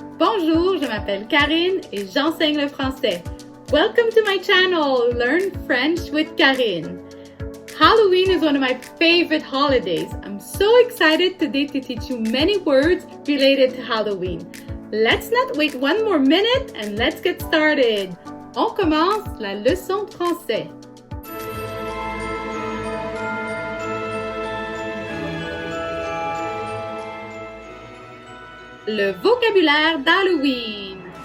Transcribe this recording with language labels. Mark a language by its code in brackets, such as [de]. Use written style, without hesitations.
[fr] Bonjour, je m'appelle Karine et j'enseigne le français. [en] Welcome to my channel, Learn French with Karine. Halloween is one of my favorite holidays. I'm so excited today to teach you many words related to Halloween. Let's not wait one more minute and let's get started. [fr] On commence la leçon de français. Le vocabulaire d'Halloween.